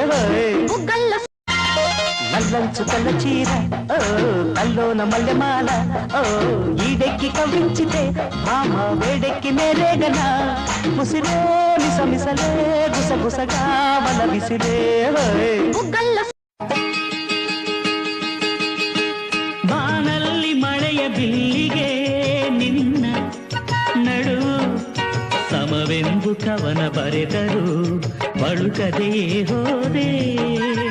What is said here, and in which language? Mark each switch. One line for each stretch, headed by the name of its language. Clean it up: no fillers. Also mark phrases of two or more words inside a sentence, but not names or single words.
Telugu: నల్లంచు కళ్ళ చీర ఓ కల్లోన మల్లెమాల ఓ ఈడెక్కి కవించితే మామ వేడెక్కి నేరేగనా ముసిరే మిసమిసలే గుసగుసగా వల విసిరే
Kannada: ಬಾನಲ್ಲಿ ಮಳೆಯ ಬಿಲ್ಲಿಗೆ ನಿನ್ನ ನಡು ಸಮವೆಂದು ಕವನ ಬರೆದರು ಬಳುಕದೆಯೇ ಹೋದೆ